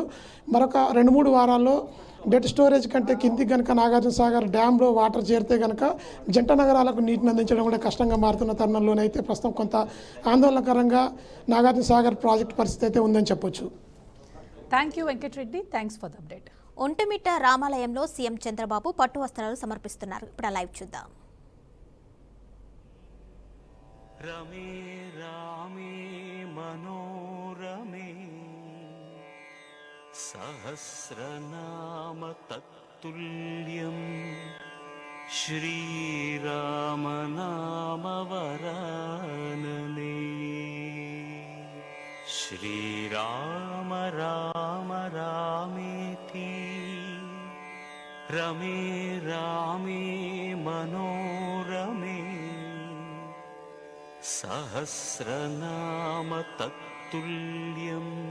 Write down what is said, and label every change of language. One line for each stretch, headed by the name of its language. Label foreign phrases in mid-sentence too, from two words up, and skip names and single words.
Telugu: మరొక 2-3 వారాల్లో
English: dead storage
Telugu: కంటే కింది కనుక నాగార్జున సాగర్ డ్యాంలో వాటర్ చేరితే కనుక జంట నగరాలకు నీటిని అందించడం కూడా కష్టంగా మారుతున్న తరుణంలోనైతే ప్రస్తుతం కొంత ఆందోళనకరంగా నాగార్జున సాగర్ ప్రాజెక్టు పరిస్థితి అయితే ఉందని చెప్పొచ్చు.
English: thank you Venkatareddy, thanks for the update.
Telugu: ఒంటిమిట్ట రామాలయంలో సీఎం చంద్రబాబు పట్టు వస్త్రాలు సమర్పిస్తున్నారు. ఇప్పుడు లైవ్ చూద్దాం.
Sanskrit: रमे रामे मनोरमे सहस्रनाम तत्तुल्यम् श्रीराम नाम वरानने श्रीराम राम रामेति रमे रामे मनोरमे सहस्रनाम तत्तुल्यम्